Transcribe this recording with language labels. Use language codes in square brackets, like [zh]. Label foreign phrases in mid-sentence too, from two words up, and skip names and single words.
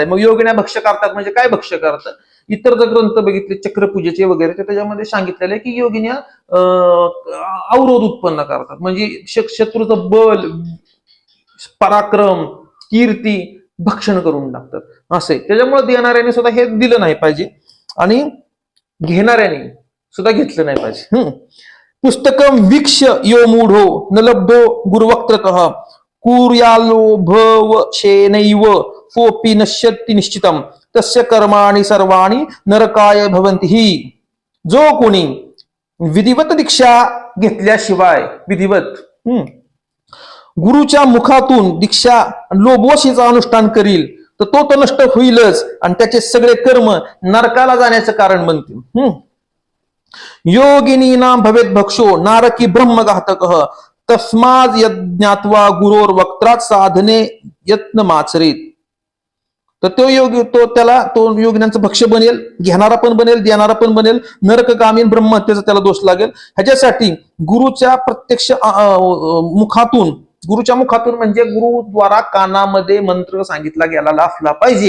[mr] मग योगिन्या भक्ष्य करतात म्हणजे काय भक्ष्य करतात? इतर जर ग्रंथ बघितले चक्रपूजेचे वगैरे, तर त्याच्यामध्ये सांगितलेलं आहे की योगिन्या अवरोध उत्पन्न करतात, म्हणजे शत्रूचं बल, पराक्रम, कीर्ती भक्षण करून टाकतात असे. त्याच्यामुळे देणाऱ्याने सुद्धा हे दिलं नाही पाहिजे आणि घेणाऱ्याने सुद्धा घेतलं नाही पाहिजे. [sa] पुस्तकम वीक्ष यो मूढो न लब्धो गुरुवक्त्रतः कुर्यालो भव शेनैव कोपी नश्यति निश्चितम तस्य कर्माणि सर्वाणि नरकाय भवन्ति हि. [mr] जो कोणी विधिवत दीक्षा घेतल्याशिवाय विधिवत गुरुच्या मुखातून दीक्षा लोभवशीचं अनुष्ठान करील तर तो नष्ट होईलच आणि त्याचे सगळे कर्म नरकाला जाण्याचं कारण बनतील. [sa] योगिनी नाम भवेत भक्षो नारकी ब्रह्मघातक तस्माद यज्ञात्वा गुरोर वक्त्रात साधने यत्न माचरीत. [mr] तर तो योगी तो योगिनांचं भक्ष्य बनेल, घेणारा पण बनेल, देणारा पण बनेल, नरकगामीन ब्रह्महत्येचा त्याला दोष लागेल. ह्याच्यासाठी गुरुच्या प्रत्यक्ष गुरुच्या मुखातून म्हणजे गुरुद्वारा कानामध्ये मंत्र सांगितला गेला असला पाहिजे.